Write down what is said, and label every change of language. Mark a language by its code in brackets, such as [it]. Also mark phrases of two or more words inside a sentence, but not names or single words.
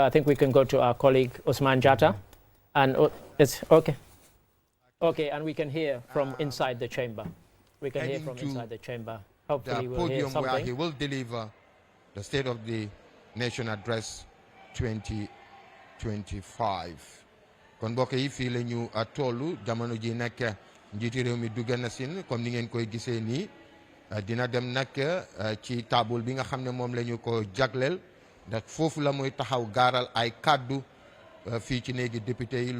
[en] I think we can go to our colleague, Osman Jatta. And it's okay. Okay, and we can hear from inside the chamber. We can hear from inside the chamber. Hopefully we'll hear something. Where he will deliver the State of the Nation Address 2025. [wo] kon mbokk yi fii la ñu tollu jamono ji nag njiiti réew mi dugg na sin comme ni ngeen koy gisee nii dina dem nag ci table bi nga xam ne moom la ñu ko jagleel ndax foofu la muy taxaw gaaral ay kàddu fii ci néegi député yi lu